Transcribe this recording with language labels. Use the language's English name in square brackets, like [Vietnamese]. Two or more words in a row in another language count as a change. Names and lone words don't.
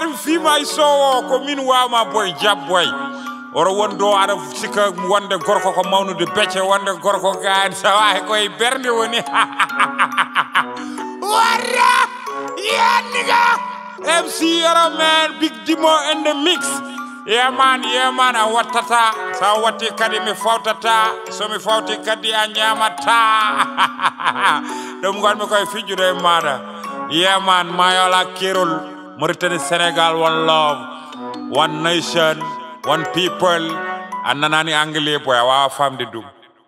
[Fula] fi may sowo ko min wama boy jabboy oro wondo ara sika wonde gorko ko mawnude becce wonde gorko gaan sawaay koy bernde woni wara yaniga MC Yaro man Big Dimo [English] in the mix yeah man [Fula] a watata sa wati kadi mi fawtata so mi fawti kadi a nyamata dum gon mi koy fijude mada [English] yeah man [Fula] mayola kirul Mauritania Senegal [English] one love one nation one people [Fula] annanani anglais boy wa famde dum